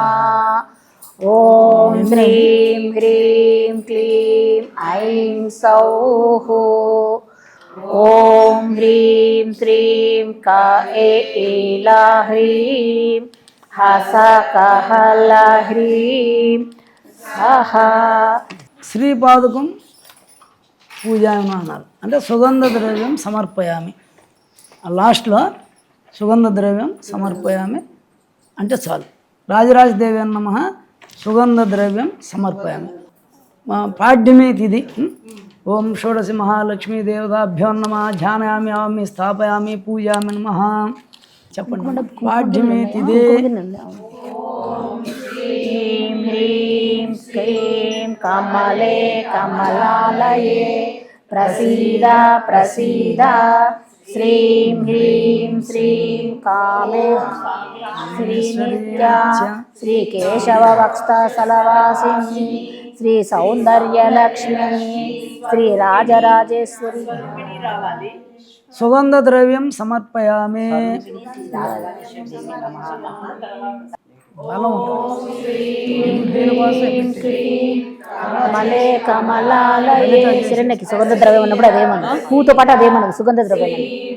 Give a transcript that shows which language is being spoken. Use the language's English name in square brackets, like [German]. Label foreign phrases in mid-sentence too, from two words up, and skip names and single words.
[Sanskrit] ॐ श्रीं ह्रीं क्लीं ऐं सौः ॐ ह्रीं श्रीं क ए ईला ह्रीं हसा कहल ह्रीं सहा శ్రీపాదుకం పూజాయమ [Telugu] అన్నారు. [Sanskrit] అంటే సుగంధ ద్రవ్యం సమర్పయామి. [Telugu] ఆ లాస్ట్లో [Sanskrit] సుగంధ ద్రవ్యం సమర్పయామి [Telugu] అంటే చాలు. [Sanskrit] రాజరాజదేవి నమ సుగంధ ద్రవ్యం సమర్పయామి. [Telugu] పాడ్యమే తిథి. [Sanskrit] ఓం షోడశి మహాలక్ష్మీ దేవతాభ్యో నమ ధ్యానయామి ఆవామి స్థాపయామి పూజామి నమ. [Telugu] చెప్పండి. పాడ్యమే తిథి. [Sanskrit] ह्रीं ह्रीं क्लीं कमले कमलालये प्रसीद प्रसीद श्रीं ह्रीं श्रीं कामे श्रीनित्या श्रीकेशववक्षस्थलवासिनी श्रीसौन्दर्यलक्ष्मी श्रीराजराजेश्वरी సుగంధ ద్రవ్యం సమర్పయామి. [Telugu] బలం [Sanskrit] కమలే కమలాలయే [Telugu] శరణ్యకి సుగంధ ద్రవ్యం ఉన్నప్పుడు అదేమన్నా పూతో పాటు అదేమన్నది సుగంధ ద్రవ్యం అని.